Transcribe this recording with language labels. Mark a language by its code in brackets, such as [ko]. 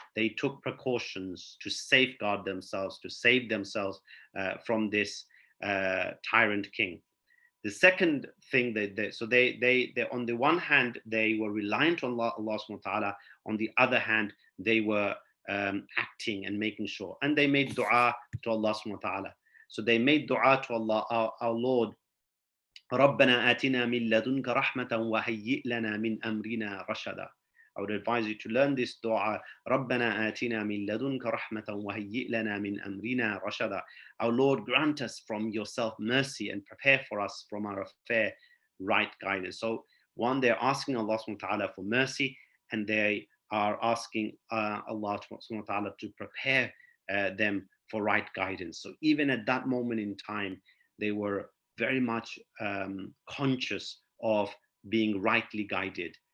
[en] They took precautions to safeguard themselves, to save themselves from this tyrant king. The second thing they on the one hand they were reliant on Allah subhanahu wa ta'ala, on the other hand they were acting and making sure, and they made dua to Allah subhanahu wa ta'ala. So they made dua to Allah, our Lord, [ar] ربنا آتنا من لدنك رحمة وهيئ لنا من أمرنا رشدا. [en] I would advise you to learn this dua. [ar] ربنا آتنا من لدنك رحمة وهيئ لنا من أمرنا رشدا. [en] Our Lord, grant us from yourself mercy and prepare for us from our affair right guidance. So one, they're asking Allah subhanahu wa ta'ala for mercy, and they are asking Allah subhanahu wa ta'ala to prepare them for right guidance. So even at that moment in time, they were very much conscious of being rightly guided.